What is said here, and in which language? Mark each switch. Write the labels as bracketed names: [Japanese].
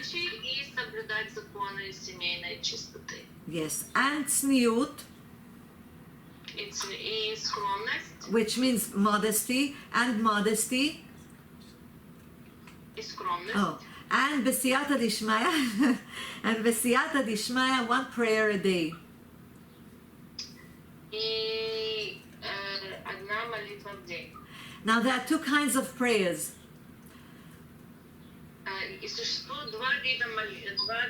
[Russian] и соблюдать законы семейной чистоты. [English] Yes, and tzniut, [Russian] И скромность, [English] which means modesty, and modesty. [Russian] и скромность. [English] Oh, and B'siyata Dishmaya, and B'siyata Dishmaya, 1 prayer a day. [Russian] И одна молитва в день. [English] Now there are 2 kinds of prayers. [Russian] И существует два вида молитв.